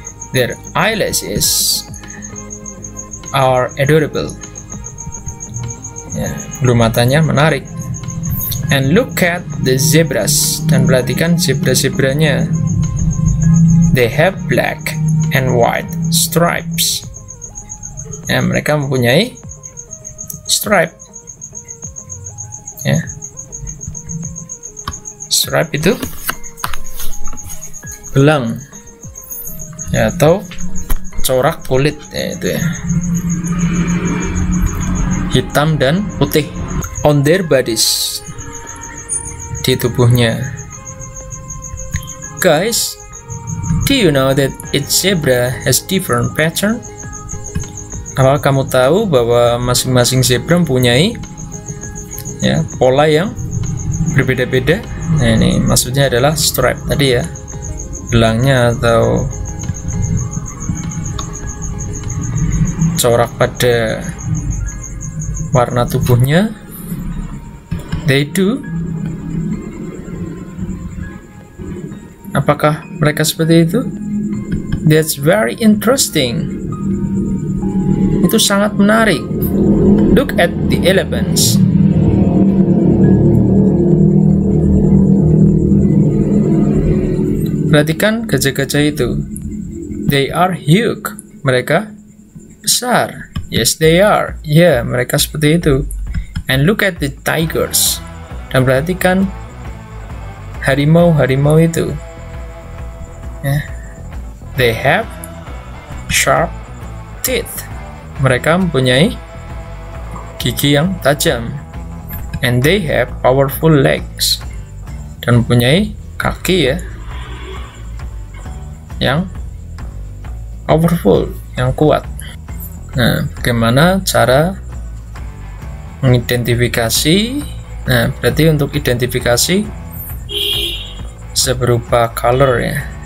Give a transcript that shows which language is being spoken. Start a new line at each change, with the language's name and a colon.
English: Their eyelashes are adorable.
Indonesian: Ya, bulu matanya menarik.
English: And look at the zebras,
Indonesian: dan perhatikan zebra-zebranya.
English: They have black and white stripes.
Indonesian: Ya, mereka mempunyai stripe. Ya, stripe itu belang ya, atau corak kulit ya, itu ya, hitam dan putih.
English: On their bodies,
Indonesian: di tubuhnya.
English: Guys, do you know that each zebra has different pattern?
Indonesian: Apakah kamu tahu bahwa masing-masing zebra mempunyai ya, pola yang berbeda-beda. Nah, ini maksudnya adalah stripe tadi ya, belangnya atau corak pada warna tubuhnya.
English: They do.
Indonesian: Apakah mereka seperti itu?
English: That's very interesting.
Indonesian: Itu sangat menarik.
English: Look at the elephants.
Indonesian: Perhatikan gajah-gajah itu.
English: They are huge.
Indonesian: Mereka besar.
English: Yes, they are.
Indonesian: Ya, mereka seperti itu.
English: And look at the tigers.
Indonesian: Dan perhatikan harimau-harimau itu.
English: Yeah. They have sharp teeth.
Indonesian: Mereka mempunyai gigi yang tajam.
English: And they have powerful legs.
Indonesian: Dan mempunyai kaki ya, yang powerful, yang kuat. Nah, bagaimana cara mengidentifikasi? Nah, berarti untuk identifikasi bisa berupa color ya.